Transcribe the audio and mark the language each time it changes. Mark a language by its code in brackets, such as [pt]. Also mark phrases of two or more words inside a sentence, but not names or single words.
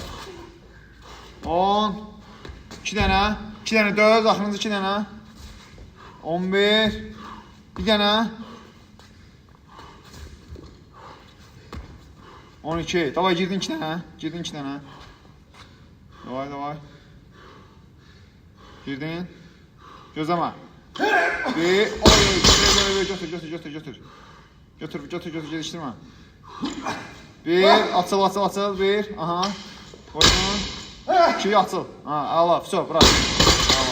[az] 10. 2 dənə. 2 dənə döz. Axırıncı 2 dənə. 11. Bir dənə. 12. Davay, girdin 2 dənə. Davay. Girdin. Gözləmə. Bir. Oy. Götür. Gedişdirmə. Bir. Açıl. Bir. Aha. Qoydun. 2. Açıl. Ha, ala. Все, bırak. Ala.